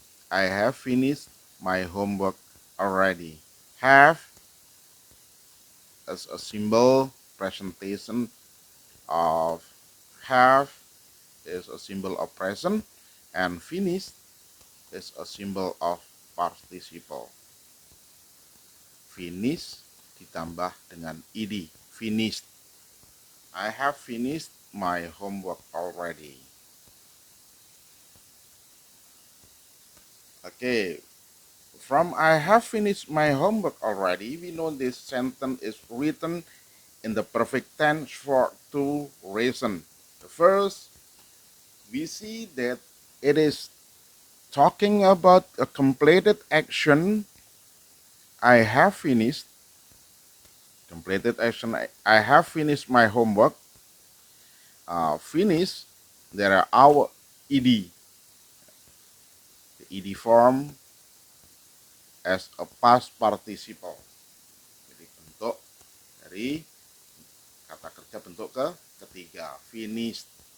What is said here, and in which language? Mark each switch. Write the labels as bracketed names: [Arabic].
[English] I have finished my homework already. Have as a symbol presentation of have is a symbol of present and finished is a symbol of participle. [Indonesian] Finish ditambah dengan ed. [English] Finished. I have finished my homework already. Okay, from I have finished my homework already, we know this sentence is written in the perfect tense for two reasons. The first, we see that it is talking about a completed action. I have finished completed action. I have finished my homework. Finish. There are our ed. The ed form as a past participle. [Indonesian] Jadi bentuk dari kata kerja bentuk ketiga, finished.